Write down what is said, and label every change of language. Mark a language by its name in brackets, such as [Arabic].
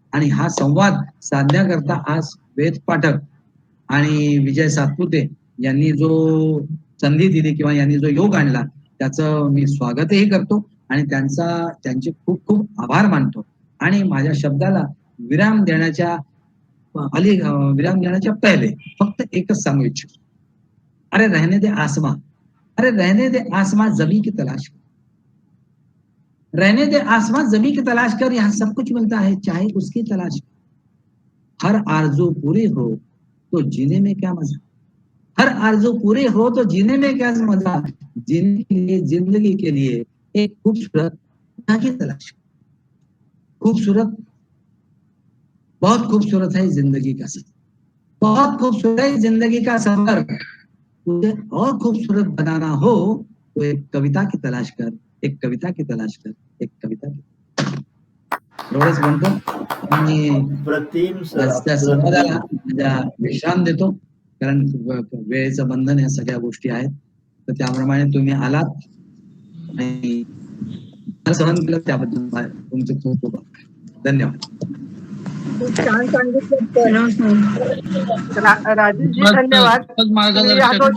[Marathi] आणि हा संवाद साधण्याकरता आज वेद पाठक आणि विजय सातपुते यांनी जो संधी दिली किंवा यांनी जो योग आणला त्याचं मी स्वागतही करतो आणि त्यांचे खूप खूप आभार मानतो. आणि माझ्या शब्दाला विराम देण्याच्या पहिले फक्त एकच सांगू इच्छितो, [Hindi] अरे रहने दे आसमां, अरे रहने दे आसमां जमी की तलाश कर, रहने दे आसमां जमी की तलाश कर, यहाँ सब कुछ मिलता है चाहे उसकी तलाश कर, हर आरज़ू पूरी हो तो जीने में क्या मजा, हर आरज़ू पूरी हो तो जीने में क्या मजा, जीने के लिए, जिंदगी के लिए एक खूबसूरत की तलाश कर। खूबसूरत, बहुत खूबसूरत है जिंदगी का सफर, बहुत खूबसूरत है जिंदगी का सफर, तुझे और खूबसूरत बनाना हो तो एक कविता की तलाश कर, एक कविता की तलाश कर, एक कविता की, [Marathi] एवढंच म्हणतो आणि त्या संवादाला विश्राम देतो. कारण वेळेचं बंधन या सगळ्या गोष्टी आहेत. तर त्याप्रमाणे तुम्ही आलात आणि सहन केलं त्याबद्दल तुमचे खूप खूप धन्यवाद. छान सांगितलं राजेशजी, धन्यवाद.